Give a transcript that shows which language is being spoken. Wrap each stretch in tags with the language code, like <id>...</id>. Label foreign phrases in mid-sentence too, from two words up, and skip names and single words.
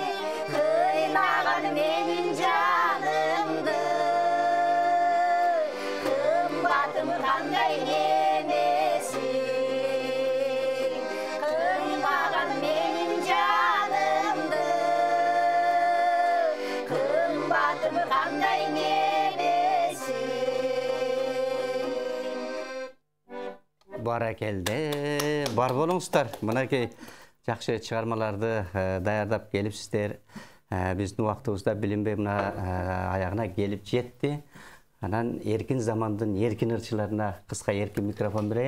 <kk>Қинаған менің жанымды, қымбатым қандай немесің. Қимаған менің жанымды, қымбатым қандай немесің.</kk> <ky>Баракелде, бар болуңуздар. Мынакей жакшы чыгармаларды даярдап келипсиздер. Биздин убактыбызда билинбей мына аягына келип жетти. Анан эркин замандын эркин ырчыларына кыска эркин микрофон берейин.</ky>